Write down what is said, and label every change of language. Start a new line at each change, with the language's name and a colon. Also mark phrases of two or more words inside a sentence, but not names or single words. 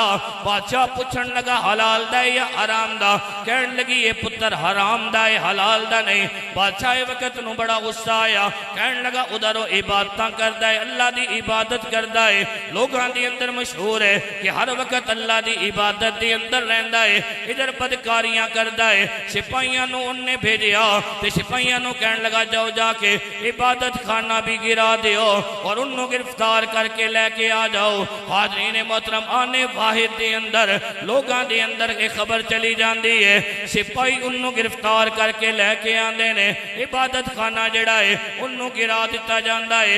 Punjabi: بادشاہ پوچھن لگا حلال دا یا حرام دا. کہن لگی یہ پتر حرام دا ہے حلال دا نہیں. بادشاہ وقت نو بڑا غصہ آیا. کہن لگا ادھر وہ عبادتاں کردا ہے اللہ دی عبادت کردا ہے. لوگاں دی اندر مشہور ہے کہ ہر وقت اللہ دی عبادت دی اندر رہندا ہے. ادھر بدکاریاں کردا ہے. سپاہیاں نو انہیں بھیجیا تے سپاہیاں نو کہن لگا جاؤ جا کے عبادت خانہ بھی گرا دیو اور انہوں گرفتار کر کے لے کے آ جاؤ. حاضرین محترم آنے واحد دے اندر لوگاں دے اندر ایک خبر چلی جاندی ہے. سپاہی انہوں گرفتار کر کے لے کے آندے نے. عبادت خانہ جڑا ہے انہوں گرا دیتا جاندا ہے.